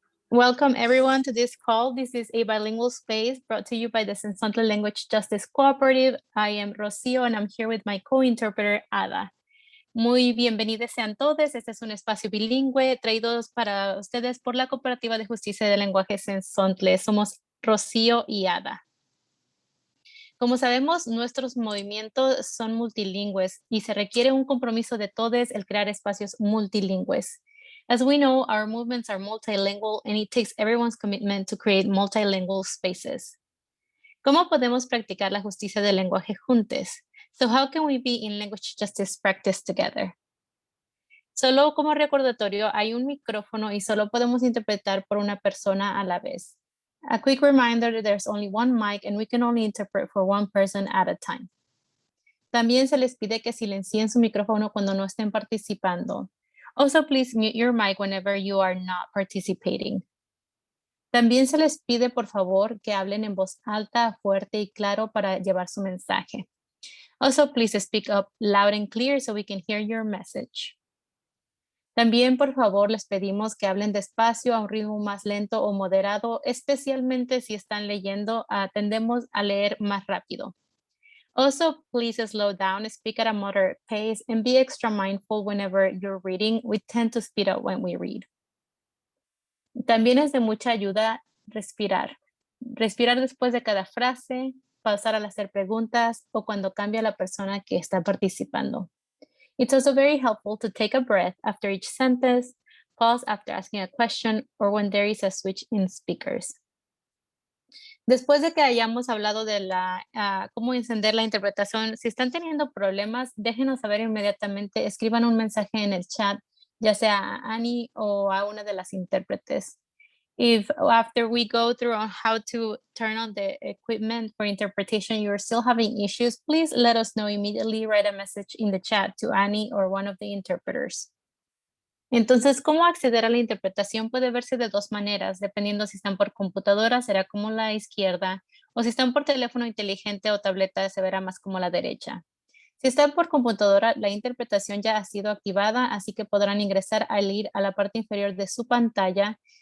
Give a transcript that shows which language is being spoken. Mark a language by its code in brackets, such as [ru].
[en] Welcome everyone to this call. This is a bilingual space brought to you by the Dismantle Language Justice Cooperative. I am Rocio and I'm here with my co-interpreter Ada. [es] Muy bienvenidos sean todos. Este es un espacio bilingüe traídos para ustedes por la Cooperativa de Justicia de Lenguaje Sensontle. Somos Rocío y Ada. Como sabemos, nuestros movimientos son multilingües y se requiere un compromiso de todos el crear espacios multilingües. [en] As we know, our movements are multilingual and it takes everyone's commitment to create multilingual spaces. [es] ¿Cómo podemos practicar la justicia del lenguaje juntos? [en] So how can we be in language justice practice together? [es] Solo como recordatorio, hay un micrófono y solo podemos interpretar por una persona a la vez. [en] A quick reminder that there's only one mic and we can only interpret for one person at a time. [es] También se les pide que silencien su micrófono cuando no estén participando. [en] Also, please mute your mic whenever you are not participating. [es] También se les pide, por favor, que hablen en voz alta, fuerte y claro para llevar su mensaje. [en] Also, please speak up loud and clear so we can hear your message. [es] También, por favor, les pedimos que hablen despacio a un ritmo más lento o moderado, especialmente si están leyendo, tendemos a leer más rápido. [en] Also, please slow down, speak at a moderate pace, and be extra mindful whenever you're reading. We tend to speed up when we read. [es] También es de mucha ayuda respirar. Respirar después de cada frase, pausar al hacer preguntas o cuando cambia la persona que está participando. [en] It's also very helpful to take a breath after each sentence, pause after asking a question, or when there is a switch in speakers. [es] Después de que hayamos hablado de cómo encender la interpretación, si están teniendo problemas, déjenos saber inmediatamente, escriban un mensaje en el chat, ya sea a Annie o a una de las intérpretes. [en] If after we go through on how to turn on the equipment for interpretation, you're still having issues, please let us know immediately. Write a message in the chat to Annie or one of the interpreters. [es] Entonces, ¿cómo acceder a la interpretación? Puede verse de dos maneras, dependiendo si están por computadora, será como la izquierda, o si están por teléfono inteligente o tableta, se verá más como la derecha. Si están por computadora, la interpretación ya ha sido activada, así que podrán ingresar al ir a la parte inferior de su pantalla.